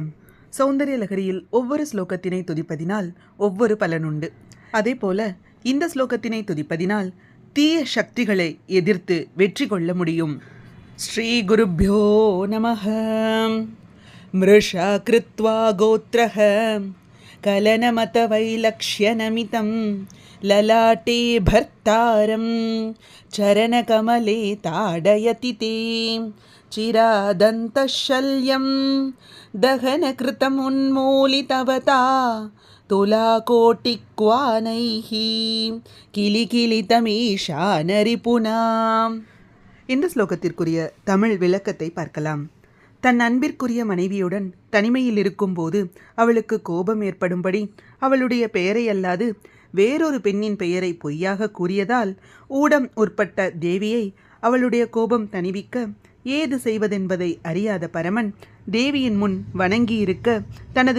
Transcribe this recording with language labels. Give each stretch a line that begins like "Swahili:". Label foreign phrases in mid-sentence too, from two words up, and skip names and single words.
Tamil: சௌந்தரிய லகரியில் ஒவ்வொரு ஸ்லோகத்தினை துதிப்பதினால் ஒவ்வொரு பலனுண்டு. அதே போல இந்த ஸ்லோகத்தினை துதிப்பதினால் தீய சக்திகளை எதிர்த்து வெற்றி கொள்ள முடியும்.
Sanskrit: श्री गुरुभ्यो नमः। मृषा कृत्वा गोत्रह कलनमतवैलक्ष्यनमितं ललाटे भर्तारं चरणकमले ताडयति ते चिरादन्तशल्यं दहनकृतमुन्मूलितवता तुलाकोटिक्वानैः किलिकिलितमीशानरिपुना.
Tamil: இந்த ஸ்லோகத்திற்குரிய தமிழ் விளக்கத்தை பார்க்கலாம். தன் அன்பிற்குரிய மனைவியுடன் தனிமையில் இருக்கும்போது அவளுக்கு கோபம் ஏற்படும்படி அவளுடைய பெயரை அல்லாது வேறொரு பெண்ணின் பெயரை பொய்யாக கூறியதால் ஊடம் உட்பட்ட தேவியை அவளுடைய கோபம் தணிவிக்க ஏது செய்வதென்பதை அறியாத பரமன் தேவியின் முன் வணங்கியிருக்க தனது